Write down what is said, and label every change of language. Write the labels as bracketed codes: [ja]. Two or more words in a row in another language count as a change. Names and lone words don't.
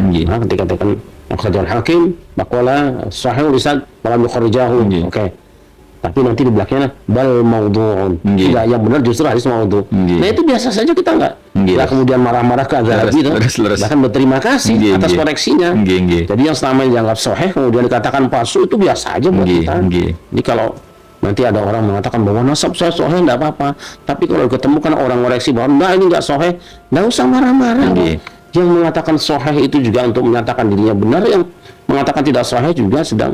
[id] Nggih. Nah, ketika katakan [ar] أخرجه الحاكم، ما قال صحيح لسان ملم يخرجه. [id] Nggih. Oke. Tapi nanti di belakangnya [ar] بل موضوع. [id] Nggih. Tidak, yang benar justru hadis maudhu'. Nggih. Nah, itu biasa saja, kita enggak kemudian marah-marah ke Al-Zahabi Leres. bahkan berterima kasih Nggih, atas nggih. koreksinya. Nggih. Jadi yang selama ini dianggap sahih kemudian dikatakan palsu itu biasa aja buat Nggih, kita. nggih. Jadi kalau nanti ada orang mengatakan bahwa nasab saya sahih enggak apa-apa, tapi kalau diketemukan orang koreksi bahwa enggak, ini enggak sahih, enggak usah marah-marah. Nggih. Yang mengatakan sahih itu juga untuk menyatakan dirinya benar, yang mengatakan tidak sahih juga sedang